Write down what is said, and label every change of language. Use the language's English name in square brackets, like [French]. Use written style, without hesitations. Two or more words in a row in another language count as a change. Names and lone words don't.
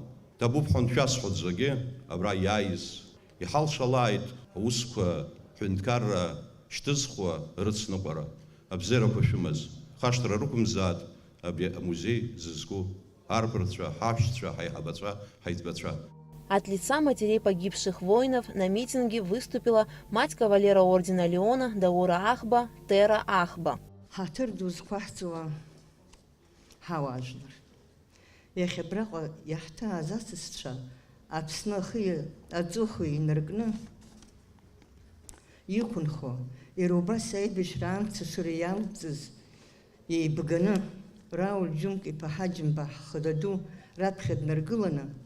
[Abkhazian] Ҭабуп ҳәа шәасҳәоит зегьы абра иааиз иҳалшалааит аусқәа ҳәынҭқарра шьҭызхуа рыцныҟәара, абзиарақәа шәымаз. Хашҭра рықәымзаат абри амузеи зызку арԥарцәа, ҳаҳәшьцәа, ҳаиҳабацәа, ҳаиҭбацәа. [Russian] От лица матерей погибших воинов на митинге выступила мать кавалера ордена Леона Даура Ахба Тера Ахба. [Abkhazian] Хатыр дузқәаҳҵауа ҳауаажәлар. Иахьа абраҟа иаҳҭааз асасцәа Аԥсны ахи аҵыхәеи инаркны иқәынхо, иара убас аибашьра амца шыра иалҵыз еибганы Рауль Џьумка-иԥа Ҳаџьымба ҳхададу раԥхьа днаргыланы